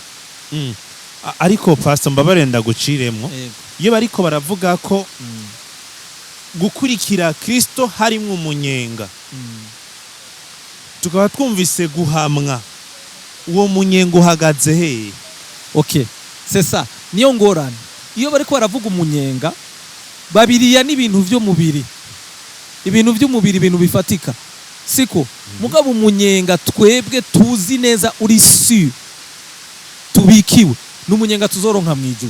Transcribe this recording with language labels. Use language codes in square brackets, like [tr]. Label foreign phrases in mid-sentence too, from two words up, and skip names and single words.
[rn] Ariko pastor mbabarenda guciremwo, iyo bariko baravuga ko gukurikira Kristo harimwo umunyenga, tukaba twumvise guhamwa, uwo munyenga uhagaze he? [fr] Okay, c'est ça. [rn] Niyo ngorane. Iyo bariko baravuga umunyenga, babiriya n'ibintu vy'umubiri. Ibintu vy'umubiri, ibintu bifatika. Siko, mugabo umunyenga twebwe tuzi neza uri sûr tubikiwe n'umunyenga tuzoronka mwijuru.